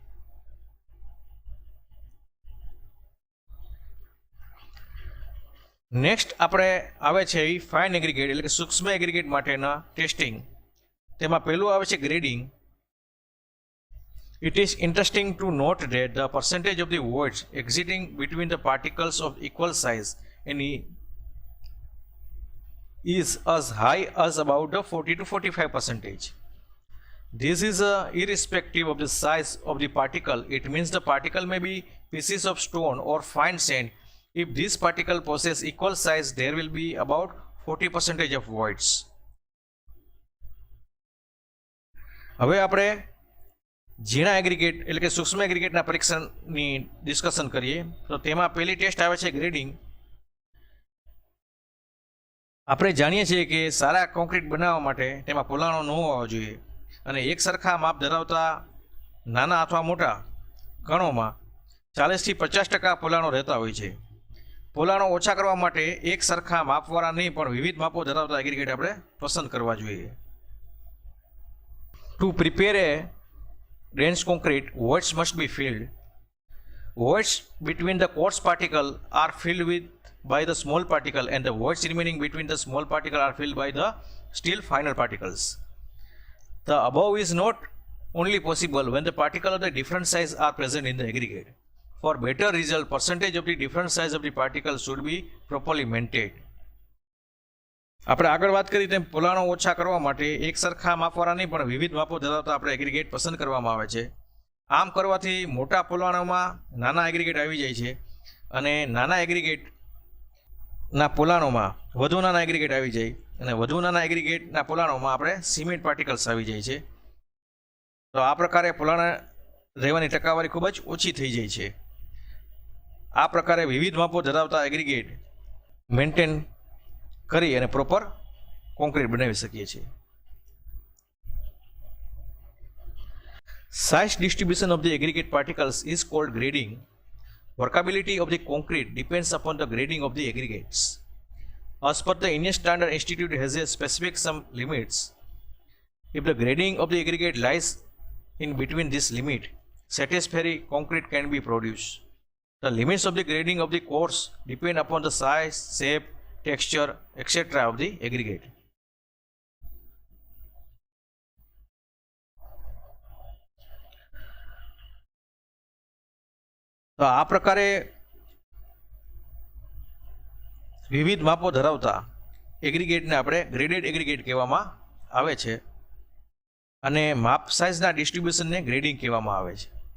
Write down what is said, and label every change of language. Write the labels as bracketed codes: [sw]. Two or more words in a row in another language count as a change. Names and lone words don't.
[gu] નેક્સ્ટ આપણે આવે છે એ [en] fine aggregate [gu] એટલે કે સૂક્ષ્મ એગ્રીગેટ માટેના ટેસ્ટિંગ. તેમાં પહેલું આવે છે ગ્રેડિંગ. [en] it is interesting to note that the percentage of the voids existing between the particles of equal size any is as high as about the 40 to 45%. This is irrespective of the size of the particle. It means the particle may be pieces of stone or fine sand. If this particle possess equal size, there will be about 40% of voids. [gu] હવે આપણે ઝીણા એગ્રીગેટ એટલે કે સૂક્ષ્મ એગ્રીગેટના પરીક્ષણની ડિસ્કશન કરીએ તો તેમાં પહેલી ટેસ્ટ આવે છે ગ્રેડિંગ. આપણે જાણીએ છીએ કે સારા કોન્ક્રીટ બનાવવા માટે તેમાં પોલાણો ન હોવા જોઈએ અને એક સરખા માપ ધરાવતા નાના અથવા મોટા કણોમાં 40થી 50% પોલાણો રહેતા હોય છે. પોલાણો ઓછા કરવા માટે એક સરખા માપવાળા નહીં પણ વિવિધ માપો ધરાવતા એગ્રીગેટ આપણે પસંદ કરવા જોઈએ. [en] to prepare a dense concrete, voids must be filled. Voids between the coarse particle are filled with by the small particle and the voids remaining between the small particle are filled by the still finer particles. The above is not only possible when the particles of the different size are present in the aggregate. For better result, percentage of the different size of the particles should be properly maintained. [gu] આપણે આગળ વાત કરી તેમ પોલાણો ઓછા કરવા માટે એક સરખા માપવાળા નહીં પણ વિવિધ માપો ધરાવતા આપણે એગ્રીગેટ પસંદ કરવામાં આવે છે. આમ કરવાથી મોટા પોલાણોમાં નાના એગ્રીગેટ આવી જાય છે અને નાના એગ્રીગેટના પોલાણોમાં વધુ નાના એગ્રીગેટ આવી જાય અને વધુ નાના એગ્રીગેટના પોલાણોમાં આપણે [en] cement particles [gu] આવી જાય છે. તો આ પ્રકારે પોલાણ રહેવાની ટકાવારી ખૂબ જ ઓછી થઈ જાય છે. આ પ્રકારે વિવિધ માપો ધરાવતા એગ્રીગેટ મેન્ટેન કરી અને પ્રોપર કોન્ક્રીટ બનાવી શકીએ છીએ. [en] Size distribution of the aggregate particles is called grading. Workability of the concrete depends upon the grading of the aggregates. As per the Indian Standard Institute has a specific some limits. If the grading of the aggregate lies in between this limit, satisfactory concrete can be produced. The limits of the grading of the course depend upon the size, shape, texture, etc. of the aggregate. [gu] તો આ પ્રકારે વિવિધ માપો ધરાવતા એગ્રીગેટને આપણે [en] graded aggregate [gu] કહેવામાં આવે છે અને માપ સાઇઝના ડિસ્ટ્રીબ્યુશનને ગ્રેડિંગ કહેવામાં આવે છે.